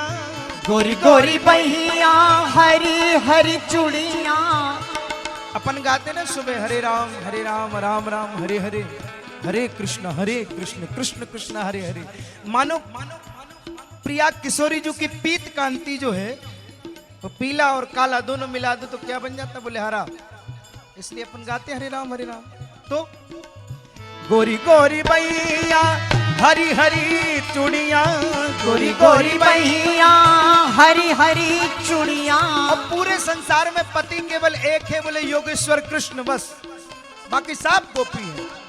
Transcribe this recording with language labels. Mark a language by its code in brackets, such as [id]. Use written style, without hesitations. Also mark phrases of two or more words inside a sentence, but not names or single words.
[hi] गोरी गोरी बहिया हरी हरी चूड़ियां। अपन गाते ना सुबह हरे राम राम राम हरे हरे, हरे कृष्ण कृष्ण कृष्ण हरे हरे। मानो प्रिया किशोरी जी की पीत कांति जो है वो पीला और काला दोनों मिला दो तो क्या बन जाता, बोले हरा। इसलिए अपन गाते हरे राम। तो गोरी गोरी बैया हरी हरी चूड़िया, गोरी गोरी बहिया हरी हरी चूड़ियां। अब पूरे संसार में पति केवल एक है, बोले योगेश्वर कृष्ण, बस बाकी सब गोपी है।